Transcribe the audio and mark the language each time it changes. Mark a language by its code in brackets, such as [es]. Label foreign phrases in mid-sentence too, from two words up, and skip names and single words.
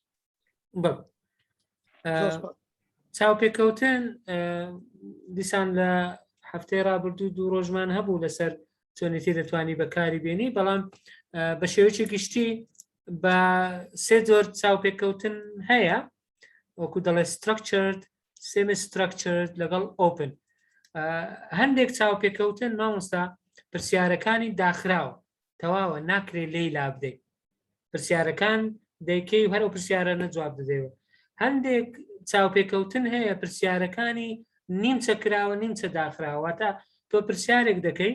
[ckb] چاوپێکەوتن دیسان لە هەفتەی ڕابردوو 2 ڕۆژمان هەبوو لەسەر چۆنێتی دەتوانی بەکاری بێنی بەڵام بە شێوەیەکی گشتی بە 3 جۆر چاوپێکەوتن هەیە وەکو دەڵێ [en] structured semi-structured [ckb] لەگەڵ open هەندێک چاوپێکەوتن مامۆستا پرسیارەکانی داخراوە تەواوە ناکرێت لێی لا بدەیت پرسیارەکان دەیکەی هەر ئەو پرسیارە نەجواب دەدەیەوە هەندێک چاوپێکەوتن هەیە پرسیارەکانی نیمچە کراوە نیمچە داخراوەتە تۆ پرسیارێک دەکەی